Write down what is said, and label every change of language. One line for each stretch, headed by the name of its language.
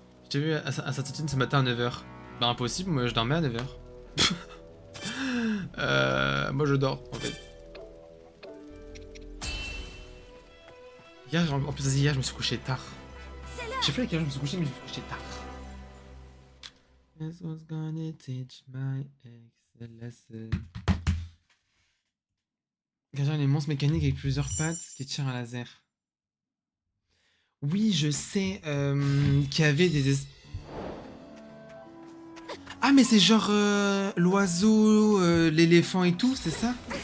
French: J'ai vu Assassin's ce matin à 9h. Bah impossible, moi je dormais à 9h. Moi je dors en fait. Hier, en plus hier je me suis couché tard. Je sais plus à quelle heure je me suis couché mais je me suis couché tard.
English: This was gonna teach my ex a lesson.
French: Gardien les monstres mécaniques avec plusieurs pattes qui tirent un laser. Oui, je sais qu'il y avait des... Ah, mais c'est genre l'oiseau, l'éléphant et tout, c'est ça?